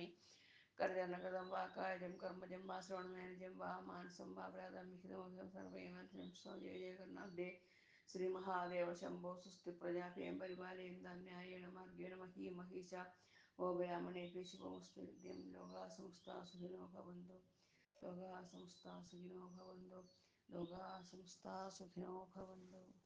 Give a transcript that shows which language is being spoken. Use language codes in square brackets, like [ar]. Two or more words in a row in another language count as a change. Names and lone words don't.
[sa] കരചരണകൃതം വാ കായം കർമ്മജം വാ ശ്രവണനയനജം വാ മാനസം വാ പ്രാതം വിഹിതമഖിലം സർവൈമാത്രം ജയ ജയ കർണാബ്ദേ ശ്രീ മഹാദേവ ശംഭോ സ്വസ്തി പ്രജാഭ്യം പരിപാലയന്താം ന്യായേണ മാർഗേണ മഹീ മഹീശ ഗോബ്രാഹ്മണേഭ്യഃ ശുഭമസ്തു നിത്യം. ലോകാ സമസ്താ സുഖിനോ ഭവന്തു. ലോകാ സമസ്താ സുഖിനോ ഭവന്തു. ലോകാ സമസ്താ സുഖിനോ ഭവന്തു.